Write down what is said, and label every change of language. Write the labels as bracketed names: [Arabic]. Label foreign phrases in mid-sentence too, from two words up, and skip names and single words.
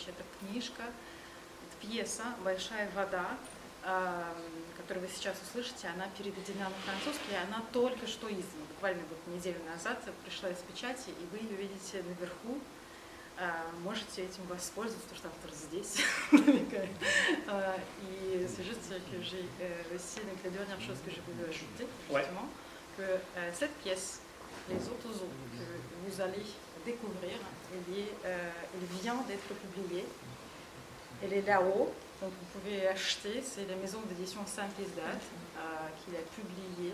[Russian] Это книжка, это пьеса «Большая вода», которую вы сейчас услышите, она переведена на французский, и она только что издана. Буквально неделю назад пришла из печати, и вы ее видите наверху. можете этим воспользоваться, потому что автор здесь. [French] Et c'est juste que j'ai aussi, donc la dernière chose que je voulais ajouter, justement, que cette pièce, Les Autozos, que vous allez découvrir, elle vient d'être publiée. Elle est là-haut, donc vous pouvez acheter, c'est la maison d'édition Saint-Isidate qui l'a publiée.